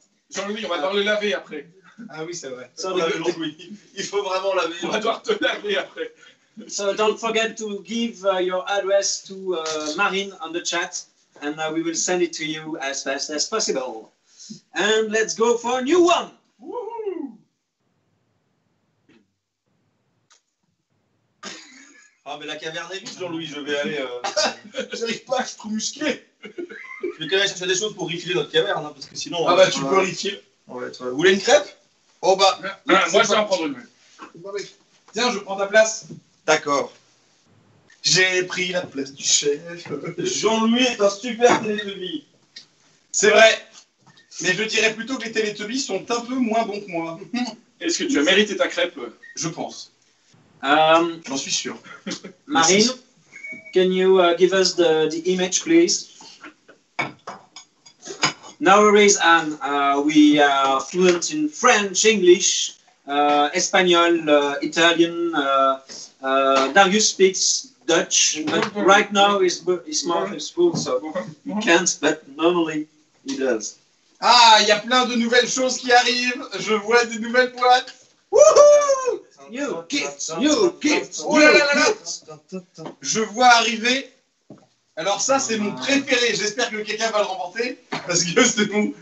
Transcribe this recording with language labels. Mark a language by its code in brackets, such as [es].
[fr] Jean-Louis, on va devoir le laver après. Ah oui, c'est vrai. [en] So, [fr] Il faut vraiment laver. On va devoir te laver après. [en] so don't forget to give your address to Marine on the chat, and we will send it to you as fast as possible. And let's go for a new one. Wouhou. [fr] Ah, mais la caverne est vide, Jean-Louis, je vais aller. J'arrive pas, je suis trop musclé. Je vais quand même chercher des choses pour refiler notre caverne, hein, parce que sinon. Ah bah tu peux refiler. Vous voulez une crêpe? Oh bah. Moi, je vais en prendre une. Tiens, je prends ta place. D'accord. J'ai pris la place du chef. Jean-Louis est un super télétoubie. C'est vrai. Mais je dirais plutôt que les Télétobies sont un peu moins bons que moi. Est-ce que tu as mérité ta crêpe? Je pense. J'en suis sûr. [en] Marine, can you give us the image, please? No worries, Anne. We are fluent in French, English, Espanol, Italian. Darius speaks Dutch, but right now he's more in school, so he can't, but normally he does. [fr] Ah, il y a plein de nouvelles choses qui arrivent. Je vois des nouvelles boîtes. Wouhou! [en] New gifts, new gifts, [fr] Oh là [en] new [fr] là là là. [en] gifts. [fr] Je vois arriver. Alors ça, c'est mon préféré. J'espère que quelqu'un va le remporter. Parce que c'est mon...